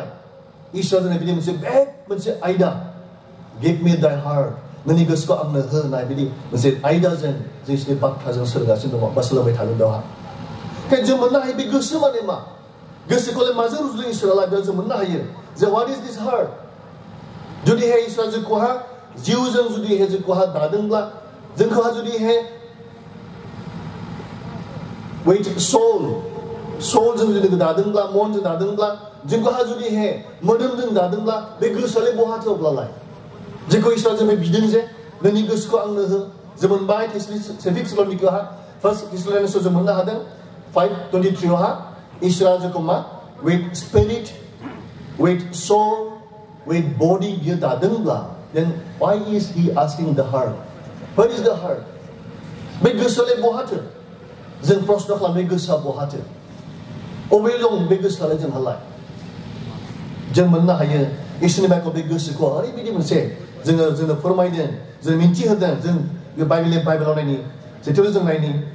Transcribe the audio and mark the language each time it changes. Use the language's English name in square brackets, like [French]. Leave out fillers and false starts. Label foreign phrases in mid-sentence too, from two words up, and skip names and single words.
[Bodo] इसोरा जोंनो बिदि मोनसे आयदा [English] give me thy heart [Bodo] नोंनि गोसोखौ आंनो हो होनाय बिदि मोनसे आयदाजों जों इसोरनि बाथ्राजों सोलोंगासिनो दङ बा सोलोंबाय थागोन बेवहा ओंखायनो जों मोननो हायो बे गोसो माने मा गोसोखौलाय माजों रुजुदों इसोरालाय बेयाव जों मोननो हायो जे [English] what is this heart [Bodo] जुदिहाय इसोरा जोंखौहा जिउजों जुदिहाय जोंखौहा दादोंब्ला जोंखौहा जुदिहाय wait soulजों जुदि दादोंब्ला मनजों दादोंब्ला जोंखौहा जुदिहाय मोदोमजों दादोंब्ला बे गोसोआलाय बहाथो अब्लालाय जेखौ इसोरा जोंनो बिदों जे नोंनि गोसोखौ आंनो हो जों मोनबाय थेसलोनिकेयावहा फार्स्ट थेसलोनिकेयाव जों मोननो हादों 5:23 आवहा इसोरा जोंखौ मा with [English] spirit with soul with body [Bodo] बियो दादोंब्ला [English] then why is he asking the heart [Bodo] what is the heart बे गोसोआलाय बहाथो जों प्रश्न खालामनाय गोसोआ बहाथो अबे दं बे गोसोआलाय जोंहालाय जों मोननो हायो इसोरनि बायखौ बे गोसोखौ ओरैबायदि मोनसे जोंनो फोरमायदों जों मिन्थिहोदों जों बाइबेलाव नायनि जेथुबो जों नायनि